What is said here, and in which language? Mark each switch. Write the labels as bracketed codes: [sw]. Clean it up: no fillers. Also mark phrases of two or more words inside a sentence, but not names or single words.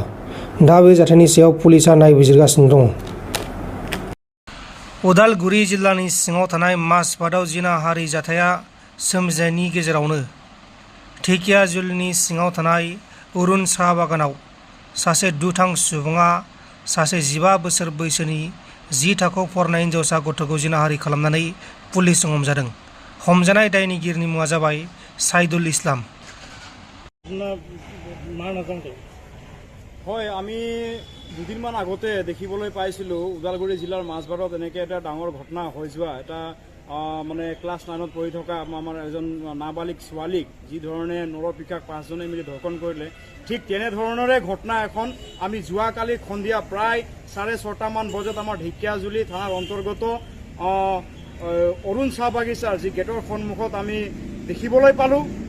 [brx] दा बे जाथायनि सायाव पुलिसआ नायबिजिरगासिनो दङ। उदालगुरि जिल्लानि सिङाव थानाय माजबादआव जिनाहारि जाथाया सोमजिनायनि गेजेरावनो धेकियाजुलिनि सिङाव थानाय अरुण साहा बागानाव सासे दुथां सुबुङा सासे 15 बोसोर बैसोनि 10 थाखोआव फरायनाय हिनजावसा गथ'खौ जिनाहारि खालामनानै पुलिसजों हमजादों। हमजानाय दायनिगिरिनि मुङा जाबाय साइदुल इस्लाम। [as] হয়, আমি দুদিনমান আগতে দেখিবলৈ পাইছিলোঁ ওদালগুৰি জিলাৰ মাজবাৰত এনেকৈ এটা ডাঙৰ ঘটনা হৈ যোৱা। এটা মানে ক্লাছ 9ত পঢ়ি থকা আমাৰ এজন নাবালিক ছোৱালীক যি ধৰণে নৰপিশাচ 5জনে মিলি ধৰ্ষণ কৰিলে, ঠিক তেনেধৰণৰে ঘটনা এখন আমি যোৱাকালি সন্ধিয়া প্ৰায় 6:30মান বজাত আমাৰ ঢেকিয়াজুলি থানাৰ অন্তৰ্গত অৰুণ চাহ বাগিচাৰ যি গেটৰ সন্মুখত আমি দেখিবলৈ পালোঁ।